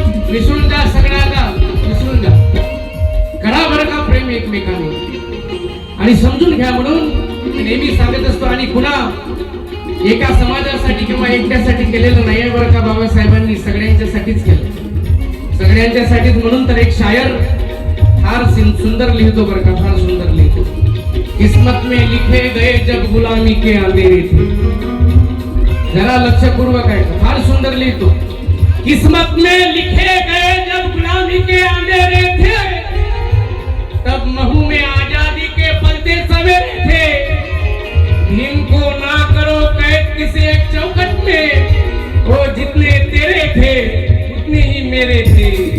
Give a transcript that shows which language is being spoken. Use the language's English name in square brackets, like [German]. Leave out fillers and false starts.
[Marathi] विसरून जा सगळ्याला, विसरून जा. करा बरं का प्रेम एकमेकांवर आणि समजून घ्या. म्हणून नेहमी सांगत असतो. आणि पुन्हा एका समाजासाठी किंवा एकट्यासाठी केलेलं नाही बरं का. बाबासाहेबांनी सगळ्यांच्यासाठीच केलं, सगळ्यांच्यासाठीच. म्हणून तर एक शायर फार सुंदर लिहितो बरं का, फार सुंदर लिहितो. [Hindi] किस्मत में लिखे गए जब गुलामी के अंधेरे थे. [Marathi] जरा लक्षपूर्वक आहे, फार सुंदर लिहितो. [Hindi] किस्मत में लिखे गए जब गुलामी के अंधेरे थे, तब महू में आजादी के पलते सवेरे थे. भीम को ना करो कैद किसी एक चौखट में, वो जितने तेरे थे उतने ही मेरे थे.